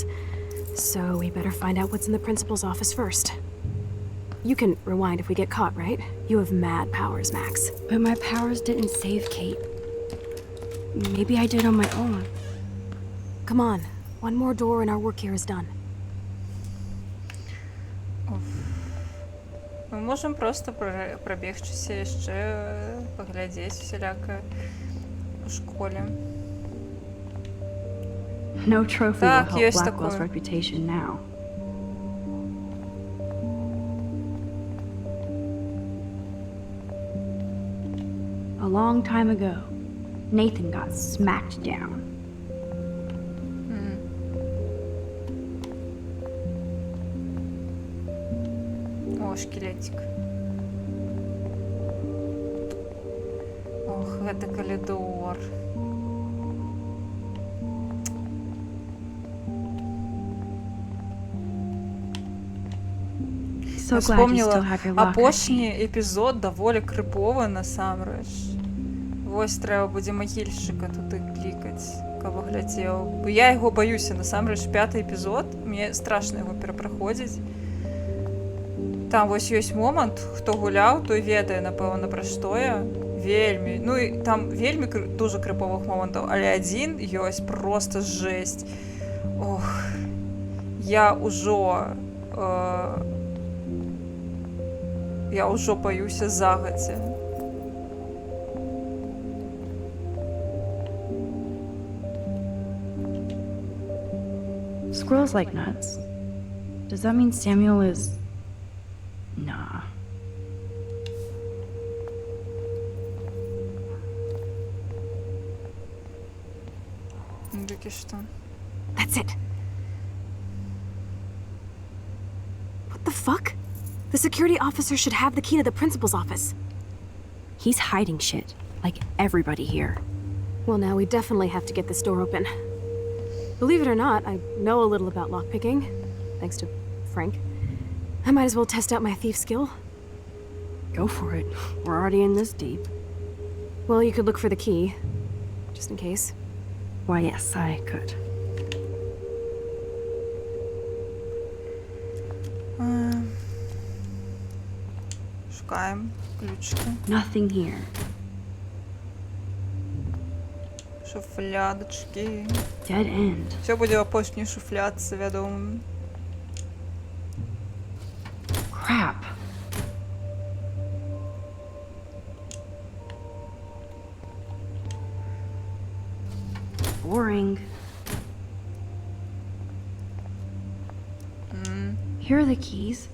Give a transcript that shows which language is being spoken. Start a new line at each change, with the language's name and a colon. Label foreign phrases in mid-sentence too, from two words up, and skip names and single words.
English: So we better find out what's in the principal's office first. You can rewind if we get caught, right? You have mad powers, Max. But my powers didn't save Kate. Maybe I did on my own. Come on. One more door and our work here is done.
Belarusian: Мы можем просто пробегчыся яшчэ паглядзець усялякае у школе.
English: No trophy
Belarusian: Так,
English: will help
Belarusian: есть
English: Blackwell's
Belarusian: такое.
English: reputation now. A long time ago, Nathan got smacked down.
Belarusian: О, шкілетик. Ох, гэта калідор.
English: So
Belarusian: Я
English: glad you still
Belarusian: вспомнила
English: have your locker.
Belarusian: апошні епізод даволі крыповы насамрэч. Вось трэба будзе магільшчыка туды клікаць, каб глядзеў. Бо я яго баюся, насамрэч 5-й эпізод, мне страшна яго перапраходзіць. Там вось ёсць момант, хто гуляў, той ведае, напэўна, пра што я. Вельмі. Ну і там вельмі дуже крыповых момантаў, але адзін ёсць проста жэсць. Ох, я ўжо баюся загадзя.
English: Squirrels like nuts. Does that mean Samuel is... Nah.
Belarusian: Ну таки што?
English: That's it. What the fuck? The security officer should have the key to the principal's office. He's hiding shit, like everybody here. Well, now we definitely have to get this door open. Believe it or not, I know a little about lockpicking, thanks to Frank. I might as well test out my thief skill. Go for it. We're already in this deep. Well, you could look for the key, just in case. Why, yes, I could.
Belarusian: Шукаем ключики.
English: Nothing here.
Belarusian: Шуфлядочки.
English: Dead end.
Belarusian: Все будзе ў апошняй шуфлядцы, вядома.
English: Crap. Boring. Here are the keys.